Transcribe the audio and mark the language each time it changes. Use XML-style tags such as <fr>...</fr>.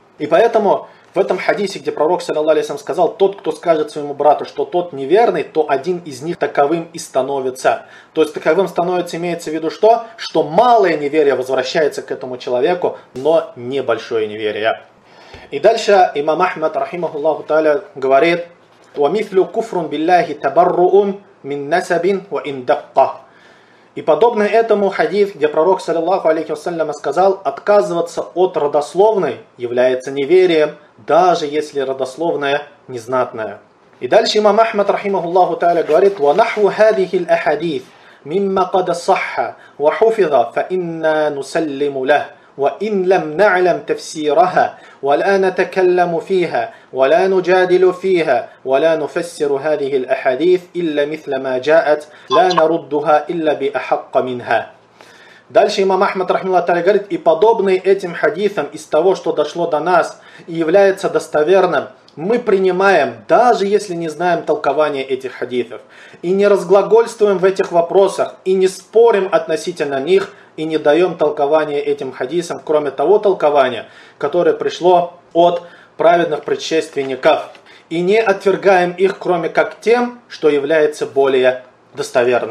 <ru>И поэтому в этом хадисе, где пророк, саллиллаху алейхи вассалям, сказал, тот, кто скажет своему брату, что тот неверный, то один из них таковым и становится. То есть таковым становится, имеется в виду что? Что малое неверие возвращается к этому человеку, но небольшое неверие. И дальше имам Ахмад, рахимахуллаху та'аля, говорит:</ru> <ar>وَمِثْلُ كُفْرٌ بِاللَّهِ تَبَرُّؤٌ مِنْ نَسَبٍ وَإِنْ دَقَّهُ.</ar> <ru>И подобно этому хадиф, где пророк, саллиллаху алейхи вассалям, сказал, отказываться от родословной является неверием, даже если родословная незнатная. И дальше имам Ахмад, рахимахуллаху та'аля, говорит:</ru> <ar>وَنَحْوُ هَذِهِ الْأَحَدِيثِ مِمَّا قَدَ صَحَّ وَحُفِظَ فَإِنَّا نُسَلِّمُ لَهُ وَإِنْ لَمْ نَعْلَمْ تَفْسِيرَهَا وَلَا نَتَكَلَّمُ فِيهَا وَلَا نُجَادِلُ فِيهَا وَلَا نُفَسِّرُ هَذِهِ الْأَحَدِيثِ إِلَّا مِثْلَ مَا جَاءَتْ لَا نَرُدُّهَا إِلَّا بِأَحَقَّ مِنْهَا.</ar> <ru>Дальше имам Ахмад, рахималлах та'аля, говорит: и подобные этим хадисам из того, что дошло до нас и является достоверным, мы принимаем, даже если не знаем толкования этих хадисов, и не разглагольствуем в этих вопросах, и не спорим относительно них, и не даем толкования этим хадисам, кроме того толкования, которое пришло от праведных предшественников, и не отвергаем их, кроме как тем, что является более достоверным.</ru>